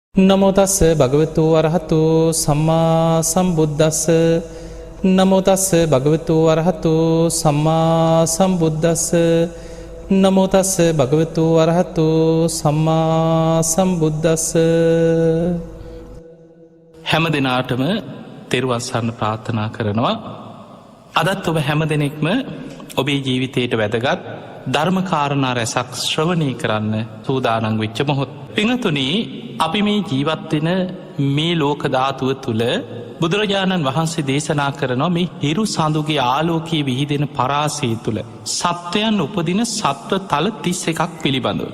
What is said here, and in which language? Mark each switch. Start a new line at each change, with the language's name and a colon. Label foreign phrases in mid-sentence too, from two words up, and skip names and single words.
Pali: නමෝ තස්ස භගවතු වරහතු සම්මා සම්බුද්දස්ස නමෝ තස්ස භගවතු වරහතු සම්මා සම්බුද්දස්ස නමෝ තස්ස භගවතු වරහතු සම්මා සම්බුද්දස්ස.
Sinhala: හැම දිනාටම තෙරුවන් සරණ ප්‍රාර්ථනා කරනවා. අදත් ඔබ හැම දෙනෙක්ම ඔබේ ජීවිතයට වැදගත් ධර්මකාරණා රැසක් ශ්‍රවණය කරන්න සූදානං වෙච්ච මොහොත්. පිනතුනී අපි මේ ජීවත්වෙන මේ ලෝකධාතුව තුළ බුදුරජාණන් වහන්සේ දේශනා කරනවා මේ හිරු සඳුගේ ආලෝකයේ විහිදෙන පරාසය තුළ සත්වයන් උපදින සත්ව තල 31ක් පිළිබඳව.